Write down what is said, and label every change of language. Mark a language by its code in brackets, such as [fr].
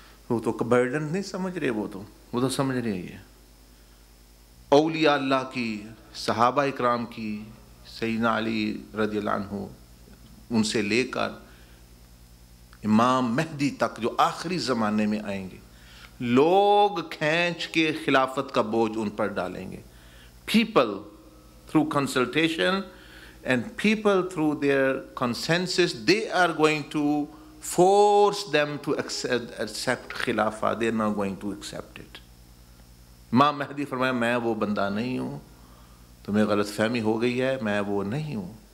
[ur] وہ تو برڈن نہیں سمجھ رہے, وہ تو سمجھ رہے ہیں اولیاء اللہ کی, صحابہ اکرام کی, سیدنا علی رضی اللہ عنہ, ان سے لے کر امام مہدی تک جو آخری زمانے میں آئیں گے, لوگ کھینچ کے خلافت کا بوجھ ان پر ڈالیں گے. [en] People through consultation and people through their consensus, they are going to force them to accept khilafah. They are not going to accept it. [ur] امام مہدی فرمایا میں وہ بندہ نہیں ہوں, تمہیں غلط فہمی ہو گئی ہے, میں وہ نہیں ہوں.